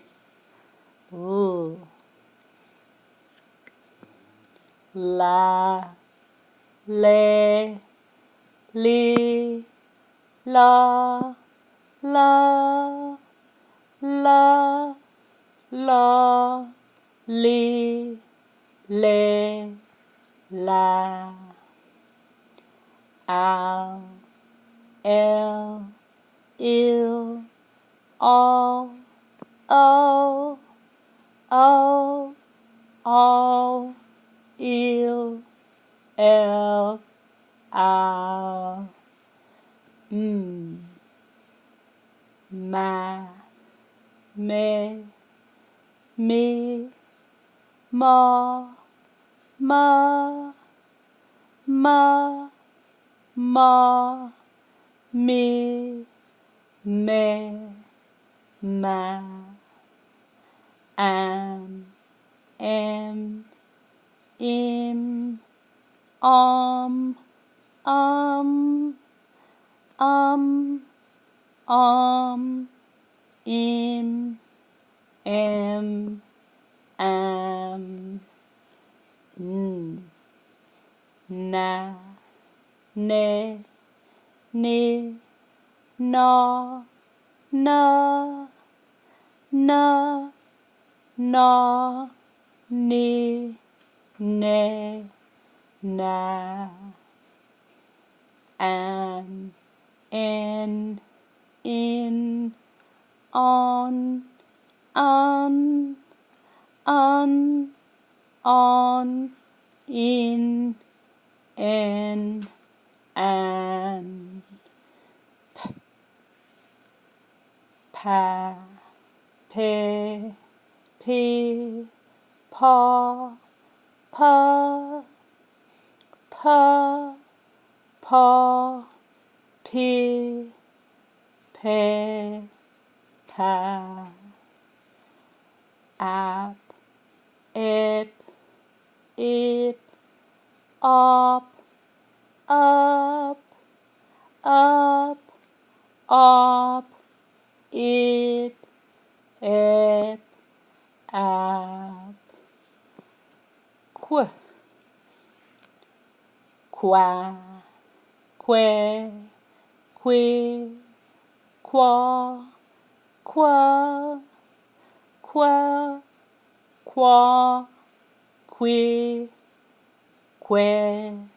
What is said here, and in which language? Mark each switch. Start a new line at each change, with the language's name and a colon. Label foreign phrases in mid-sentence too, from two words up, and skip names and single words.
Spanish: la, le, li, la, li, le, la, al, el, il, all, il, el, al, ma, me, mi, ma, mi, me, ma, am, em, im, im, em, am, na, ne, ni, na, ni, ne, na, an, in, on, on, on, in, and, pa, pe, p, paw, pa, pa, paw, p, pe, pa, ap, ip, ip, op, up, up, op, ip, ip, ap, qu, qua, que, qui, qua, qua, qua, qua, qui, que,